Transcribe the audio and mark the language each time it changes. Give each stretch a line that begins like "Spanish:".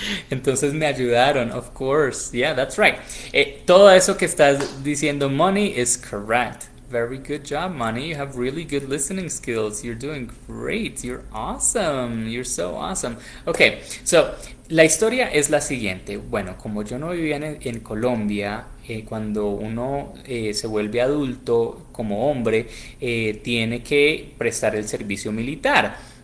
Spanish: Entonces me ayudaron,
English: of course. Yeah, that's right.
Spanish: Todo eso que estás diciendo,
English: Money, is correct. Very good job, Money. You have really good listening skills. You're doing great. You're awesome. You're so awesome. Okay, so
Spanish: la historia es la siguiente. Bueno, como yo no vivía en Colombia, cuando uno se vuelve adulto como hombre, tiene que prestar el servicio militar.